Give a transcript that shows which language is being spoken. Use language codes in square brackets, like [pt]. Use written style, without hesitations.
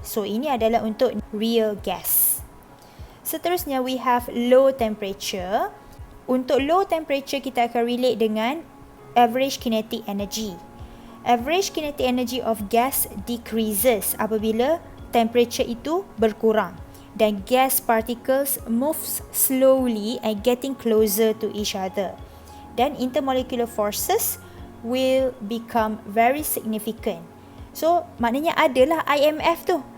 [ms] So, ini adalah untuk real gas. [en] Seterusnya, we have low temperature. [ms] Untuk low temperature, kita akan relate dengan average kinetic energy. [en] Average kinetic energy of gas decreases [ms] apabila [en] temperature [ms] itu berkurang. Dan [en] gas particles moves slowly and getting closer to each other. [ms] Dan [en] intermolecular forces will become very significant. [ms] So, maknanya adalah IMF tu.